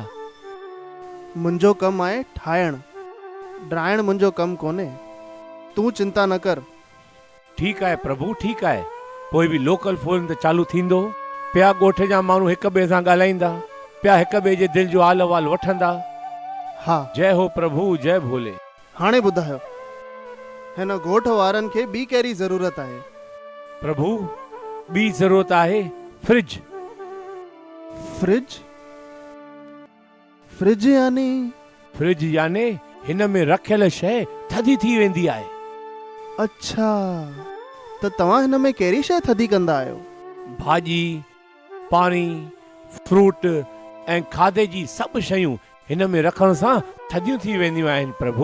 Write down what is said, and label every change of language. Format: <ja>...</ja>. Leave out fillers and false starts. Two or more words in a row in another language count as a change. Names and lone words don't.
<sd>मुंहिंजो कमु आहे ठाहिणु, ड्राइण मुंहिंजो कमु कोन्हे। तूं चिंता न कर। ठीकु आहे प्रभु, ठीकु आहे। पोइ बि लोकल फोन त चालू थींदो, पिया ॻोठ जा माण्हू हिक ॿिए सां ॻाल्हाईंदा, पिया हिक ॿिए जे दिलि जो हाल अहवाल वठंदा। हा, जय हो प्रभु, जय भोले। हाणे ॿुधायो, हिन ॻोठ वारनि खे ॿी कहिड़ी ज़रूरत आहे? प्रभु, ॿी ज़रूरत आहे फ्रिज। फ्रिज? फ्रिज यानी? फ्रिज यानी हिन में रखियल शइ थधी थी वेंदी आहे। अच्छा, त तव्हां हिन में कहिड़ी शइ थधी कंदा आहियो? भाॼी, पाणी, फ्रूट ऐं खाधे जी सभु शयूं हिन में रखण सां थधियूं थी वेंदियूं आहिनि प्रभु।</sd>